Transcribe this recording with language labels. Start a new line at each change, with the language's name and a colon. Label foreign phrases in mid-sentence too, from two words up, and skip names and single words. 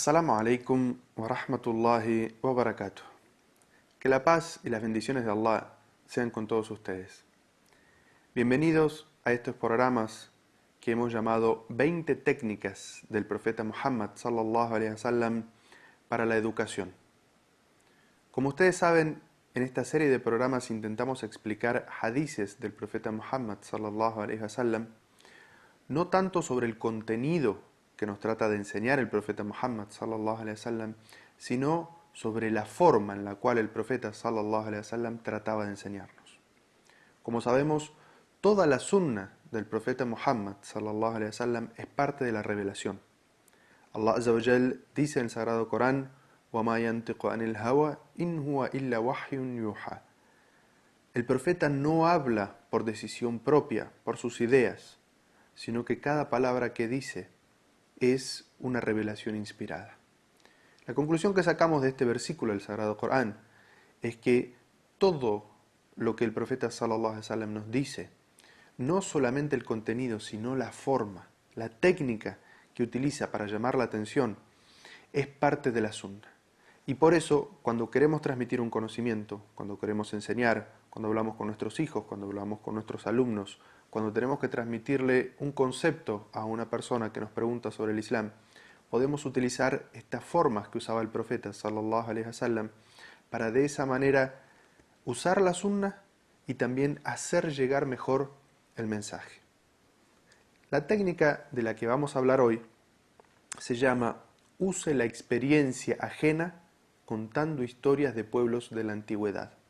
Arabic: السلام عليكم ورحمة الله وبركاته.
Spanish: Que la paz y las bendiciones de Allah sean con todos ustedes. Bienvenidos a estos programas que hemos llamado 20 técnicas del profeta Muhammad
Arabic: صلى الله عليه وسلم
Spanish: para la educación. Como ustedes saben, en esta serie de programas intentamos explicar hadices del profeta Muhammad
Arabic: صلى الله عليه وسلم,
Spanish: no tanto sobre el contenido que nos trata de enseñar el profeta Muhammad
Arabic: صلى الله عليه وسلم,
Spanish: sino sobre la forma en la cual el profeta
Arabic: صلى الله عليه وسلم
Spanish: trataba de enseñarnos. Como sabemos, toda la sunna del profeta Muhammad
Arabic: صلى الله عليه وسلم
Spanish: es parte de la revelación.
Arabic: الله عز وجل
Spanish: dice en el Sagrado Corán:
Arabic: وَمَا يَنْتِقُ عَنِ الْهَوَى إِنْ هُوَ إِلَّا وَحْيٌ يُوحَى.
Spanish: El profeta no habla por decisión propia, por sus ideas, sino que cada palabra que dice es una revelación inspirada. La conclusión que sacamos de este versículo del Sagrado Corán es que todo lo que el profeta
Arabic: صلى الله عليه وسلم
Spanish: nos dice, no solamente el contenido, sino la forma, la técnica que utiliza para llamar la atención, es parte de la sunna. Y por eso, cuando queremos transmitir un conocimiento, cuando queremos enseñar, cuando hablamos con nuestros hijos, cuando hablamos con nuestros alumnos, cuando tenemos que transmitirle un concepto a una persona que nos pregunta sobre el Islam, podemos utilizar estas formas que usaba el profeta
Arabic: صلى الله عليه وسلم
Spanish: para de esa manera usar la sunna y también hacer llegar mejor el mensaje. La técnica de la que vamos a hablar hoy se llama use la experiencia ajena contando historias de pueblos de la antigüedad.